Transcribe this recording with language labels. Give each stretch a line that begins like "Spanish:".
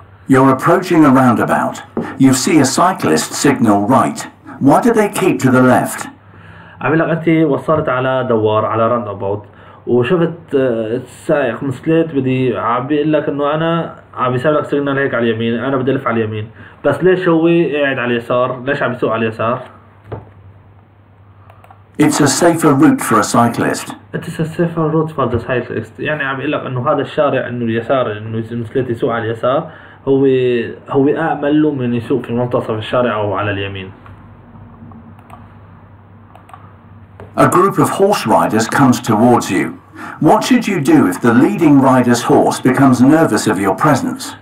English: You're approaching a roundabout. You see a cyclist signal right. Why do they keep to the left?
Arabic: عم لك أنت وصلت على دوار، على راوند أباوت، وشفت السائق مسكليت عم بيقول لك إنه أنا عم بيسوي لك سيجنال هيك على اليمين، أنا بدي ألف على اليمين، بس ليش هو قاعد على اليسار؟ ليش عم بيسوق على اليسار؟
English: It's a safer route for a cyclist. It's a safer route for the cyclist.
Arabic: يعني عم بيقول لك إنه هذا الشارع، إنه اليسار، إنه المسكليت يسوق على اليسار هو أأمن له من يسوق في منتصف الشارع أو على اليمين.
English: A group of horse riders comes towards you. What should you do if the leading rider's horse becomes nervous of your presence?